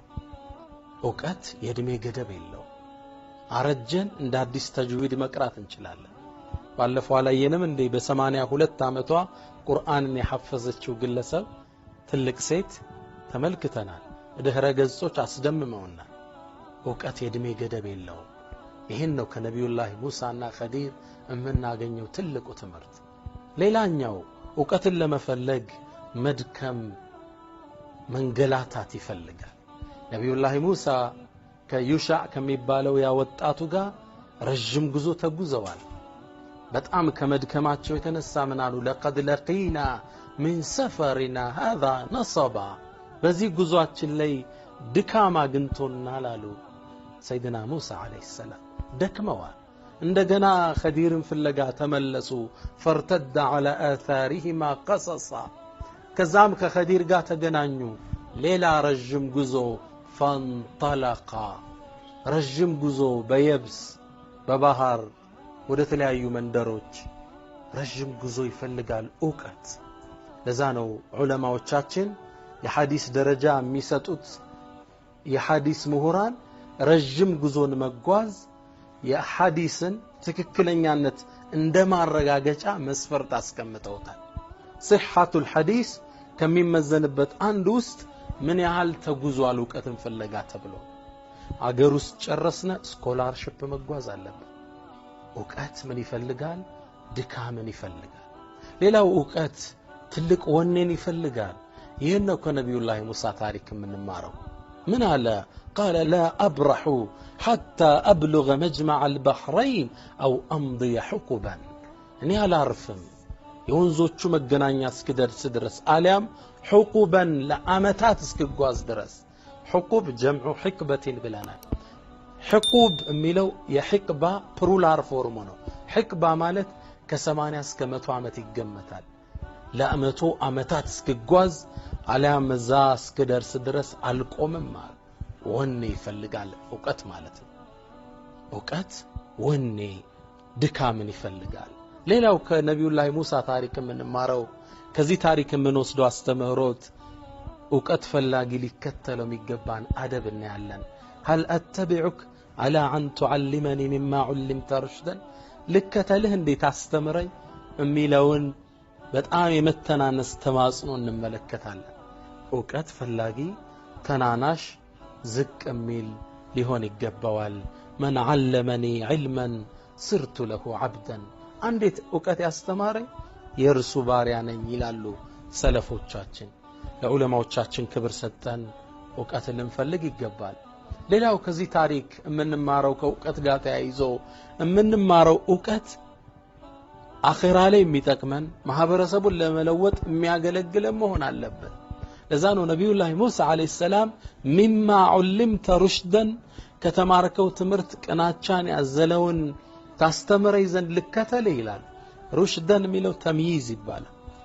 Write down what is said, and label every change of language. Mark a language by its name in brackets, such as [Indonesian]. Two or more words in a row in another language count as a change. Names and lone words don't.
[Amharic] ዕውቀት የእድሜ ገደብ የለው አረጀን እንደ አዲስ ተጅዊድ መቅራት እንችላለን ባለፈው አላየንም እንደ በ82 አመቷ ቁርአንን የሐፈዘችው ግለሰብ ትልቅ ሴት ተመልክተናል ድህረ ገጾች አስደምመውና ዕውቀት የእድሜ ገደብ የለው ይሄን ነው ከነብዩላህ ሙሳና ኸዲር የምናገኘው ትልቁ ትምህርት ሌላኛው ዕውቀትን ለመፈለግ መድከም መንገላታት ይፈልጋል ነብዩላህ ሙሳ ከዩሻዕ ከሚባለው ያወጣቱ ጋር ረጅም ጉዞ ተጉዘዋል በጣም ከመድከማቸው የተነሳ ምን አሉ [Arabic] لقد لقينا من سفرنا هذا نصبا [Amharic] በዚህ ጉዟችን ላይ ድካም አግኝቶናል አሉ ሰይድና ሙሳ [Arabic] عليه السلام [Amharic] ደክመዋል እንደገና ኸዲርን ፍለጋ ተመለሱ [Arabic] فارتدا على آثارهما قصصا [Amharic] ከዛም ከኸዲር ጋር ተገናኙ ሌላ ረጅም ጉዞ فانطلقا ረጅም ጉዞ በየብስ በባህር ወደ ተለያዩ መንደሮች ረጅም ጉዞ ይፈልጋል ዕውቀት ለዛ ነው ዑለማዎቻችን የሐዲስ ደረጃ የሚሰጡት የሐዲስ ምሁራን ረጅም ጉዞን መጓዝ የሐዲስን ትክክለኛነት እንደማረጋገጫ መስፈርት አስቀምጠውታል [Arabic] صحة الحديث [Amharic] ከሚመዘንበት አንድ ውስጥ ምን ያህል ተጉዟል ዕውቀትን ፍለጋ ተብሎ አገር ውስጥ ጨረስነ ስኮላርሺፕ መጓዝ አለበት ዕውቀት ምን ይፈልጋል ድካምን ይፈልጋል ሌላው ዕውቀት ትልቅ ወኔን ይፈልጋል ይሄን ነው ከነብዩላህ ሙሳ ታሪክ የምንማረው ምን አለ [Arabic] قال لا أبرح حتى أبلغ مجمع البحرين أو أمضي حقبا [Amharic] እኔ አላርፍም የወንዞቹ መገናኛ እስክደርስ ድረስ አሊያም حقبا ለአመታት እስክጓዝ ድረስ [Arabic] حقب جمع حقبة [Amharic] ብለናል حقوب የሚለው የሕቅባ [English] plural form [Amharic] ነው ሕቅባ ማለት ከ80 እስከ 100 ዓመት ይገመታል ለአመቱ ዓመታት እስክጓዝ አሊያም እዛ እስክደርስ ድረስ አልቆምም ማለት ወኔ ይፈልጋል ዕውቀት ማለት ነው ዕውቀት ወኔ ድካምን ይፈልጋል ሌላው ከነብዩላህ ሙሳ ታሪክ የምንማረው ከዚህ ታሪክ የምንወስደው አስተምህሮት ዕውቀት ፈላጊ ሊከተለው የሚገባን አደብ እናያለን [Arabic] هل اتبعك على ان تعلمني مما علمت رشدا [Amharic] ልከተልህ እንዴት አስተምረኝ የሚለውን በጣም የመተናነስ ተማጽኖ እንመለከታለን ዕውቀት ፈላጊ ተናናሽ ዝቅ የሚል ሊሆን ይገባዋል [Arabic] من علمني علما صرت له عبدا [Amharic] እንዴት ዕውቀት ያስተማረኝ የርሱ ባሪያ ነኝ ይላሉ ሰለፎቻችን ለዑለማዎቻችን ክብር ሰጠን ዕውቀትን ልንፈልግ ይገባል ሌላው ከዚህ ታሪክ የምንማረው ከዕውቀት ጋር ተያይዞ የምንማረው ዕውቀት አኺራ ላይ የሚጠቅመን ማህበረሰቡን ለመለወጥ የሚያገለግል መሆን አለበት ለዛ ነው ነብዩላህ ሙሳ [Arabic] عليه السلام مما علمت رشدا [Amharic] ከተማርከው ትምህርት ቅናቻን ያዘለውን ታስተምረኝ ዘንድ ልከተል ይላል ሩሽደን የሚለው ተምይዝ ይባላል